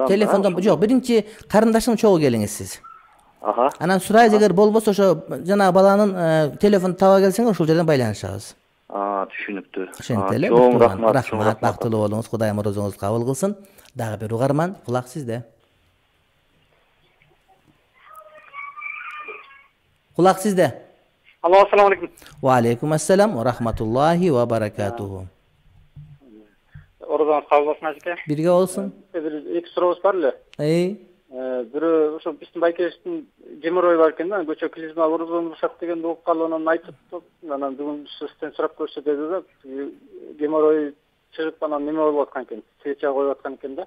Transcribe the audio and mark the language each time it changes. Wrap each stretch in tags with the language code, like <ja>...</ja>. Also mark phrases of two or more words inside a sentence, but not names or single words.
<ky>Телефондон жок, биринчи карындашыңыз чогуу келиңиз сиз. Анан сурайбыз, эгер болбосо ошо жана баланын телефонун таба келсеңиз, ошол жерден байланышабыз. Түшүнүктүү. Ошентели. Рахмат, бактылуу болуңуз. Кудайым орозоңузду кабыл кылсын. Дагы бир угарман, кулак сизде. Кулак сизде. Алло,</ky> <ar>السلام عليكم. وعليكم السلام ورحمة الله وبركاته.</ar> <ky>Орозоңуз кабыл болсун ажеке. Бирге болсун. Бир эки сурообуз бар эле. Бирөө ошо биздин байкебиздин геморрой бар экен да, көчө клизма орозону бушак дегенди угуп калып, анан айтып, анан бүгүн сизден сурап көрсө деди да, геморрой чыгып анан неме болуп аткан экен, свеча коюп аткан экен да.</ky>